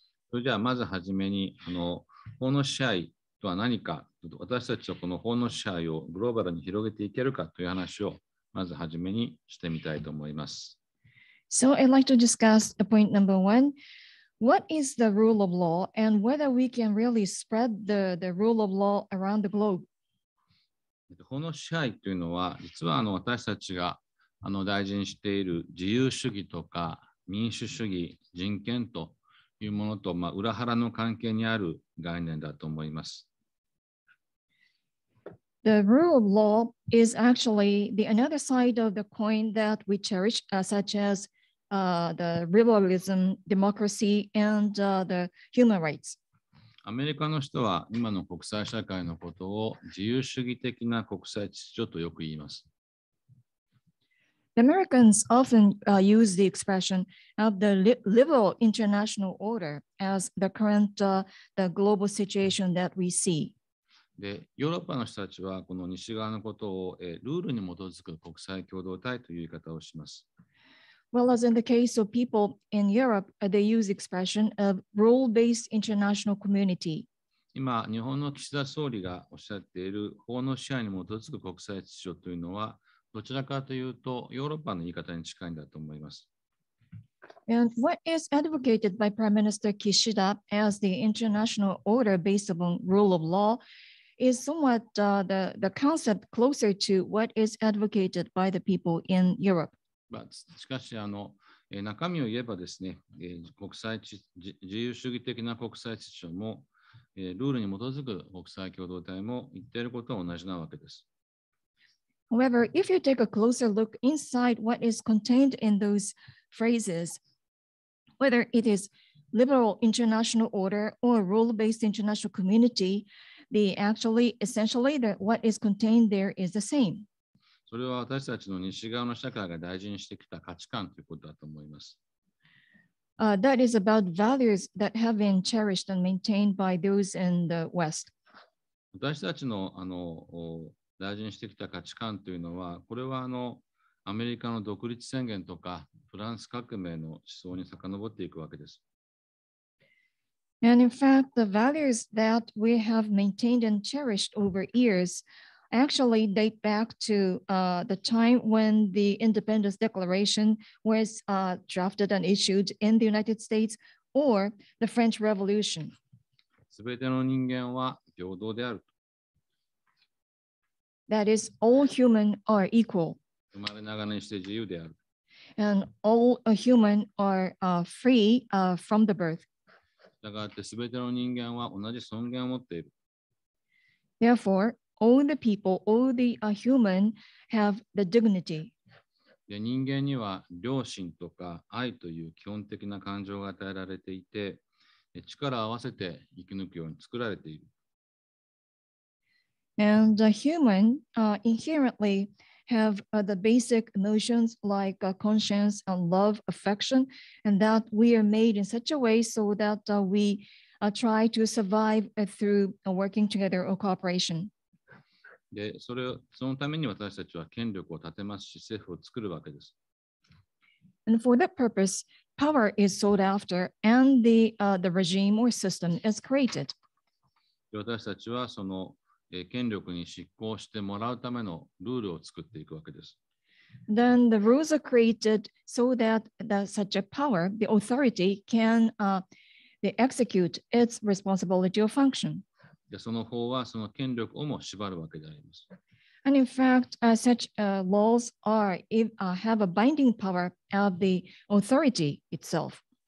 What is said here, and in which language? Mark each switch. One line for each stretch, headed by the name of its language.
Japanese: それではまずはじめに法の支配とは何か、私たちはこの法の支配をグローバルに広げていけるかという話をまずはじめにしてみたいと思います。
English: So I'd like to discuss the point number 1. What is the rule of law and whether we can really spread the rule of law around the globe?
Japanese: 法の支配というのは、実は私たちが大事にしている自由主義とか民主主義、人権というものと裏腹の関係にある概念だと思います。
English: The rule of law is actually the another side of the coin that we cherish, such as the liberalism, democracy, and the human rights.
Japanese: アメリカの人は今の国際社会のことを自由主義的な国際秩序とよく言います。
English: The Americans often use the expression of the liberal international order as the current the global situation that we see.
Japanese: で、ヨーロッパの人たちはこの西側のことをルールに基づく国際共同体という言い方をします。
English: Well, as in the case of people in Europe, they use the expression of rule-based international community.
Japanese: 今、日本の岸田総理がおっしゃっている法の支配に基づく国際秩序というのは、どちらかというとヨーロッパの言い方に近いんだと思います。
English: And what is advocated by Prime Minister Kishida as the international order based upon rule of law is somewhat the concept closer to what is advocated by the people in Europe.
Japanese: しかし中身を言えばですね、自由主義的な国際秩序も、ルールに基づく国際共同体も言っていることは同じなわけです。
English: However, if you take a closer look inside what is contained in those phrases, whether it is liberal international order or rule-based international community, essentially what is contained there is the same.
Japanese: それは私たちの西側の社会が大事にしてきた価値観ということだと思います。
English: That is about values that have been cherished and maintained by those in the West.
Japanese: 私たちの大事にしてきた価値観というのは、これはアメリカの独立宣言とかフランス革命の思想に遡っていくわけです。
English: And in fact, the values that we have maintained and cherished over years actually date back to the time when the Independence Declaration was drafted and issued in the United States or the French Revolution.
Japanese: すべての人間は平等である。
English: That is, all human are equal.
Japanese: 生まれながらにして自由である。
English: And all human are free from the birth.
Japanese: したがってすべての人間は同じ尊厳を持っている。
English: Therefore, all the people, all the human have the dignity.
Japanese: で、人間には良心とか愛という基本的な感情が与えられていて、力を合わせて生き抜くように作られている。
English: And the human inherently have the basic emotions like conscience and love, affection, and that we are made in such a way so that we try to survive through working together or cooperation.
Japanese: で、そのために私たちは権力を立てますし、政府を作るわけです。
English: And for that purpose, power is sought after and the regime or system is created.
Japanese: で、私たちはその権力に執行してもらうためのルールを作っていくわけです。
English: Then the rules are created so that such a power, the authority, can they execute its responsibility or function.
Japanese: で、その法はその権力をも縛るわけであります。
English: And in fact, such laws have a binding power of the authority itself.